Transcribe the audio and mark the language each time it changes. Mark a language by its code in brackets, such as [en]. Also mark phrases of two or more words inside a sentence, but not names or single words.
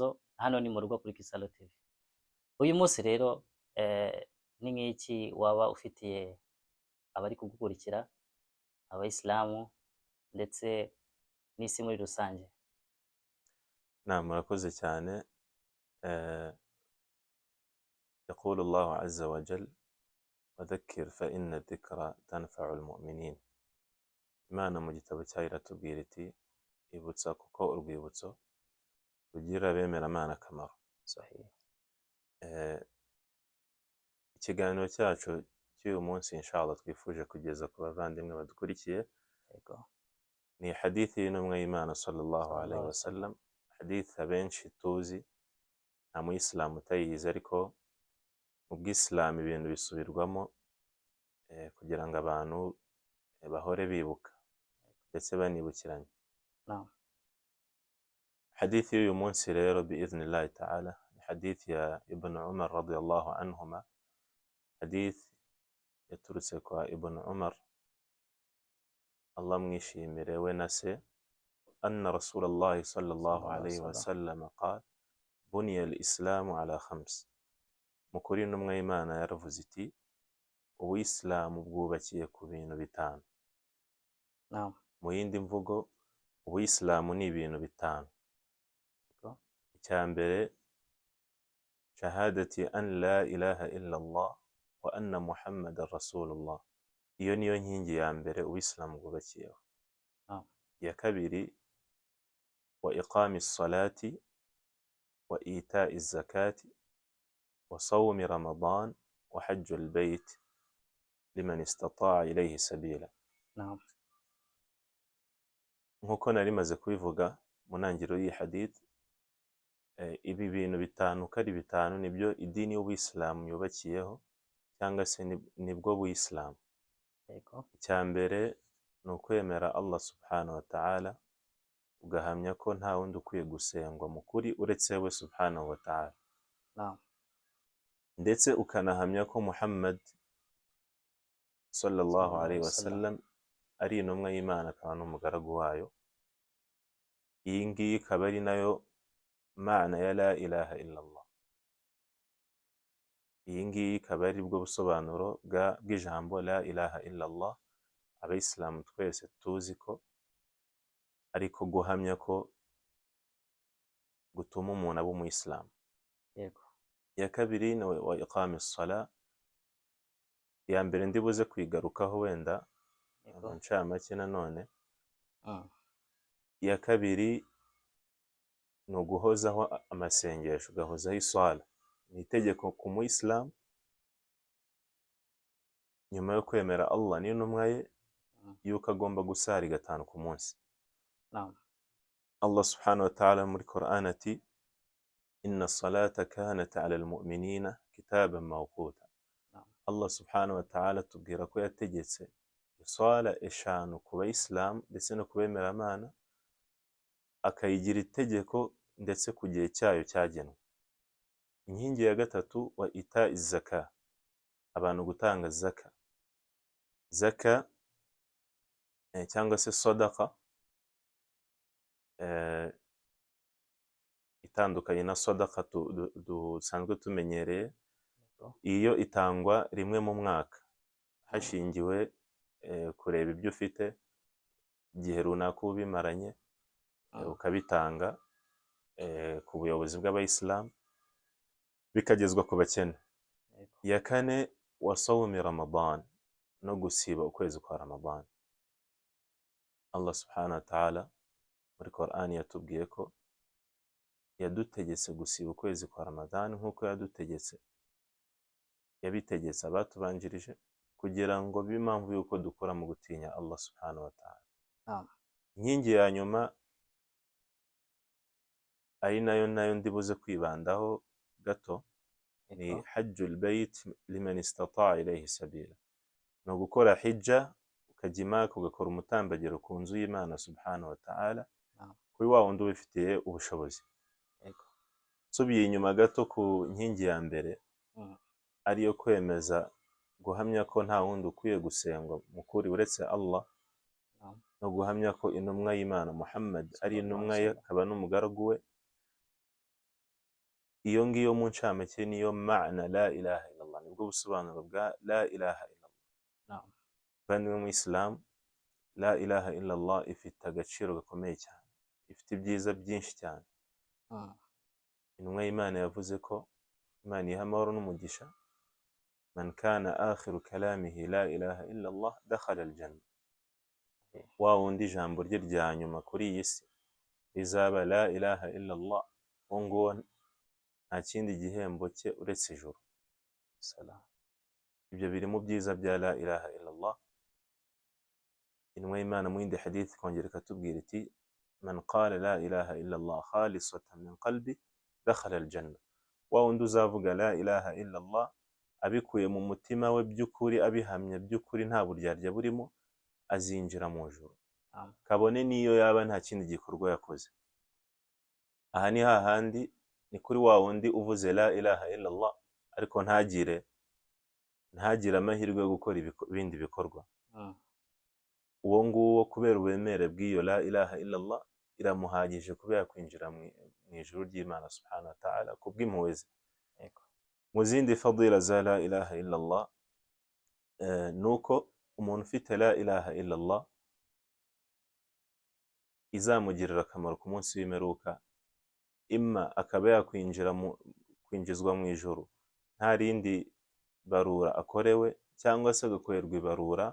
[rw] Hano ni mu rugo kuri Kisaro TV. Uyu munsi rero ni nk'iki waba ufitiye abari kugukurikira, abayisilamu ndetse n'isi muri rusange? Murakoze cyane. [ar] يقول الله عز وجل وذكر فإن الذكرى تنفع المؤمنين. [rw] Imana mu gitabo cyayo iratubwira iti ibutsa kuko urwibutso rugira abemeramana akamaro. Ikiganiro cyacu cy'uyu munsi inshallah twifuje kugeza ku bavandimwe badukurikiye ni hadithi y'intumwa y'Imana [ar] صلى الله عليه وسلم. [rw] Hadith abenshi tuzi, nta muyisilamu utayizi, ariko mu bw'Isilamu ibintu bisubirwamo kugira ngo abantu bahore bibuka ndetse banibukiranye. Hadithi y'uyu munsi rero [ar] بإذن الله تعالى [rw] ni hadith ya Ibn Umar [ar] رضي الله عنهما. [rw] Hadith yaturutse kwa Ibn Umar, Allah mwishimire we na se, [ar] أن رسول الله صلى الله عليه وسلم قال بني الإسلام على خمس. [rw] Mukuri intumwa y'Imana yaravuze iti ubuyisilamu bwubakiye ku bintu bitanu. Mu yindi mvugo, ubuyisilamu ni ibintu bitanu. Icya mbere, [ar] شهادة أن لا إله إلا الله وأن محمدا رسول الله. [rw] Iyo niyo nkingi ya mbere ubuyisilamu bwubakiyeho. Iya kabiri, [ar] وإقام الصلاة وإيتاء الزكاة وصوم رمضان وحج البيت من استطاع إليه سبيلا. [rw] Nkuko nari maze kubivuga mu ntangiriro y'iyi hadith, ibi bintu bitanu uko ari bitanu nibyo idini y'ubuyisilamu yubakiyeho, cyangwa se nibwo buyisilamu. Icya mbere ni ukwemera Allah [ar] سبحانه وتعالى, [rw] ugahamya ko nta wundi ukwiye gusengwa mu kuri uretse we [ar] سبحانه وتعالى, [rw] ndetse ukanahamya ko Muhammad [ar] صلى الله عليه وسلم [rw] ari intumwa y'Imana akaba n'umugaragu wayo. Iyi ngiyi ikaba ari nayo maana ya [ar] لا إله إلا الله. [rw] Iyi ngiyi ikaba ari bwo busobanuro bw'ijambo [ar] لا إله إلا الله, [rw] abayisilamu twese tuzi ko ariko guhamya ko gutuma umuntu aba umuyisilamu. yego, iya kabiri ni [ar] وإقام الصلاة, [rw] iya mbere ndibuze kwigarukaho wenda yego, mu ncamake nanone. mm, iya kabiri ni uguhozaho amasengesho, ugahozaho iswala. Ni itegeko ku muyisilamu nyuma yo kwemera Allah n'intumwa ye yuko agomba gusari 5 ku munsi. naam, [ar] الله سبحانه وتعالى [rw] muri Quran ati [ar] إن الصلاة كانت على المؤمنين كتابا موقوتا. [rw] naam, Allah [ar] سبحانه وتعالى [rw] tubwira ko yategetse iswala 5 ku bayisilamu ndetse no kubemera Imana, akayigira itegeko ndetse ku gihe cyayo cyagenwe. Inkingi ya gatatu [ar] وإيتاء الزكاة, [rw] abantu gutanga zaka. Zaka cyangwa se sadaqa itandukanye na sadaqa dusanzwe tumenyereye. Iyo itangwa rimwe mu mwaka hashingiwe kureba ibyo ufite, igihe runaka ubimaranye, ukabitanga ku buyobozi bw'abayisilamu bikagezwa ku bakene. iya kane [ar] وصوم رمضان, [rw] no gusiba ukwezi kwa Ramadan. Allah [ar] سبحانه وتعالى [rw] muri Quran yatubwiye ko yadutegetse gusiba ukwezi kwa Ramadan nk'uko yabitegetse abatubanjirije, kugira ngo bibe impamvu y'uko dukora mu gutinya Allah [ar] سبحانه وتعالى. [rw] Inkingi ya nyuma ari nayo ndibuze kwibandaho gato ni [ar] حج البيت من استطاع إليه سبيلا. [rw] No gukora hijja, ukajya i Maka ugakora umutambagiro ku nzu y'Imana [ar] سبحانه وتعالى [rw] kuri wa wundi ubifitiye ubushobozi. Nsubiye inyuma gato ku nkingi ya mbere ariyo kwemeza guhamya ko nta wundi ukwiye gusengwa mukuri uretse Allah, no guhamya ko intumwa y'Imana Muhammad ari intumwa ye akaba n'umugaragu we. Iyo ngiyo mu ncamake niyo ma'na [ar] لا إله إلا الله, [rw] nibwo busobanuro bwa [ar] لا إله إلا الله. [rw] Kandi mu Islam [ar] لا إله إلا الله [rw] ifite agaciro gakomeye cyane, ifite ibyiza byinshi cyane. Intumwa y'Imana yavuze ko Imana iha amahoro n'umugisha, [ar] من كان آخر كلامه لا إله إلا الله دخل الجنة. [rw] Wa wundi ijambo rye rya nyuma kuri iyi si rizaba [ar] لا إله إلا الله, [rw] uwo nguwo nta kindi gihembo cye uretse ijuru. Ibyo biri mu byiza bya [ar] لا إله إلا الله. [rw] Intumwa y'Imana mu yindi hadith kongera ikatubwira iti [ar] من قال لا إله إلا الله خالصا من قلبه دخل الجنة. [rw] Wa wundi uzavuga [ar] لا إله إلا الله [rw] abikuye mu mutima we by'ukuri, abihamya by'ukuri nta buryarya burimo, azinjira mu ijuru, kabone niyo yaba nta kindi gikorwa yakoze. Aha ni hahandi ni kuri wa wundi uvuze [ar] لا إله إلا الله [rw] ariko ntagire amahirwe yo gukora ibindi bikorwa. Uwo nguwo kubera ubemere bw'iyo [ar] لا إله إلا الله [rw] iramuhagije kuba yakwinjira mu ijuru ry'Imana [ar] سبحانه وتعالى [rw] kubw'impuhwe ze. Mu zindi fadila za [ar] لا إله إلا الله [rw] nuko umuntu ufite [ar] لا إله إلا الله [rw] izamugirira akamaro ku munsi w'imperuka, imma akaba kwinjizwa mu ijuru nta rindi barura akorewe, cyangwa se agakorerwa ibarura.